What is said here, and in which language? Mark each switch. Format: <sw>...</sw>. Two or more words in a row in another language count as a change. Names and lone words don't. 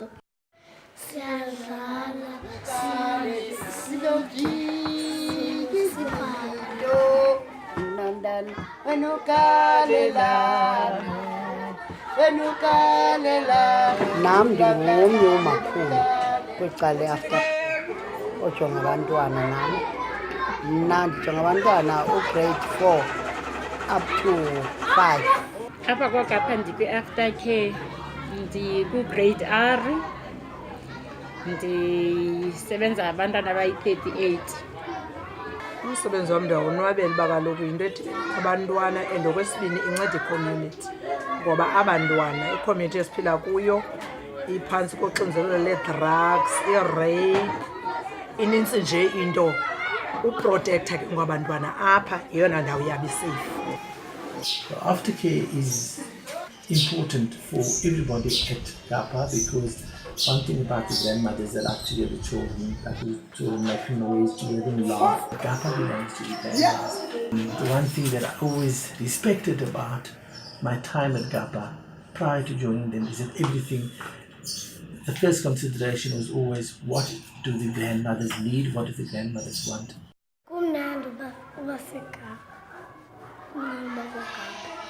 <xh>Siyadlala sinomgidi sibalo nandani Nam ndingomnye umakhulu kwicala after ojonga abantwana nam. Mna ndijonga abantwana ugrade 4</xh> <en>up to</en> <xh>5. Apha kwaGapa ndikwi-aftercare ndikugrade R, ndisebenza abantwana abayi-38. Umsebenzi wam ndiyawonwabela uba kaloku yinto ethi abantwana and okwesibini inceda i-community ngoba abantwana i-community esiphila kuyo iphantsi koxinzelelo lee-drugs, i-rape, inintsi nje into. Uprotektha ke ngabantwana apha yeyona ndawo yabo isafe.</xh> <en>So aftercare is important for everybody at Gapa because one thing about the grandmothers that like to get the children, like the children make noise, to let them laugh. Gapa belongs to the grandmothers. The one thing that I always respected about my time at Gapa prior to joining them is that everything, the first consideration was always what do the grandmothers need, what do the grandmothers want.</en> <xh>Kumnandi uba segapa. Kumnandi uba kwagapa.</xh>